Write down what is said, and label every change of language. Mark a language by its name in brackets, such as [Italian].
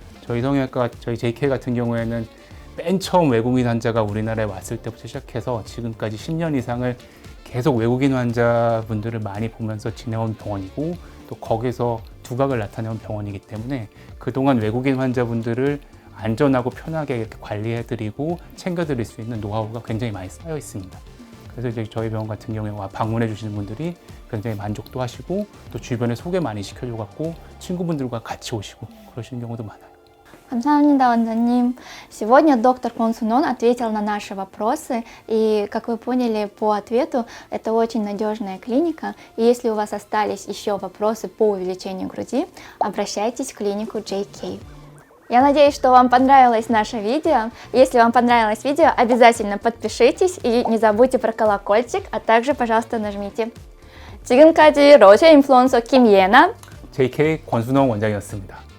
[Korean] 저희 성형외과, 저희 JK 같은 경우에는 맨 처음 외국인 환자가 우리나라에 왔을 때부터 시작해서 지금까지 10년 이상을 계속 외국인 환자분들을 많이 보면서 지내온 병원이고 또 거기서 두각을 나타내온 병원이기 때문에 그동안 외국인 환자분들을 안전하고 편하게 이렇게 관리해드리고 챙겨드릴 수 있는 노하우가 굉장히 많이 쌓여 있습니다. 그래서 이제 저희 병원 같은 경우에 방문해 주시는 분들이 굉장히 만족도 하시고 또 주변에 소개 많이 시켜줘갖고 친구분들과 같이 오시고 그러시는 경우도 많아요. 감사합니다, 원장님. [Russian] Сегодня доктор Консунон ответил на наши вопросы, и, как вы поняли по ответу, это очень надежная клиника, и если у вас остались еще вопросы по увеличению груди, обращайтесь в клинику JK. Я надеюсь, что вам понравилось наше видео. Если вам понравилось видео, обязательно подпишитесь и не забудьте про колокольчик, а также, пожалуйста, нажмите. [Korean] 지금까지 러시아 인플루언서 김예나, JK 권순홍 원장이었습니다.